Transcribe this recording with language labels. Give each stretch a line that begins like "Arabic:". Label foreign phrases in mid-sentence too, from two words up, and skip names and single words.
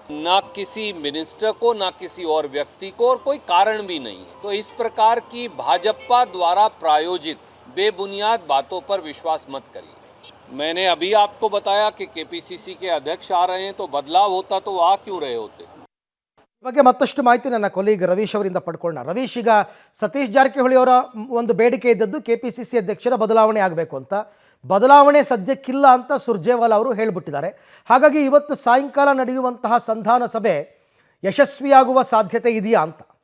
Hindi: ना किसी मिनिस्टर को, ना किसी और व्यक्ति को, और कोई कारण भी नहीं है। तो इस प्रकार की भाजपा द्वारा प्रायोजित बेबुनियाद बातों पर विश्वास मत करिए। मैंने अभी आपको बताया कि केपीसीसी के अध्यक्ष आ रहे हैं, तो बदलाव होता तो आ क्यों रहे होते।
Kannada: ಬಗ್ಗೆ ಮತ್ತಷ್ಟು ಮಾಹಿತಿ ನನ್ನ ಕೊಲೀಗ್ ರವೀಶ್ ಅವರಿಂದ ಪಡ್ಕೊಳ್ಳೋಣ. ರವೀಶ್, ಈಗ ಸತೀಶ್ ಜಾರಕಿಹೊಳಿ ಅವರ ಒಂದು ಬೇಡಿಕೆ ಇದ್ದದ್ದು ಕೆಪಿಸಿಸಿ ಅಧ್ಯಕ್ಷರ ಬದಲಾವಣೆ ಆಗಬೇಕು ಅಂತ. ಬದಲಾವಣೆ ಸದ್ಯಕ್ಕಿಲ್ಲ ಅಂತ ಸುರ್ಜೇವಾಲಾ ಅವರು ಹೇಳಿಬಿಟ್ಟಿದ್ದಾರೆ. ಹಾಗಾಗಿ ಇವತ್ತು ಸಾಯಂಕಾಲ ನಡೆಯುವಂತಹ ಸಂಧಾನ ಸಭೆ ಯಶಸ್ವಿಯಾಗುವ ಸಾಧ್ಯತೆ ಇದೆಯಾ ಅಂತ?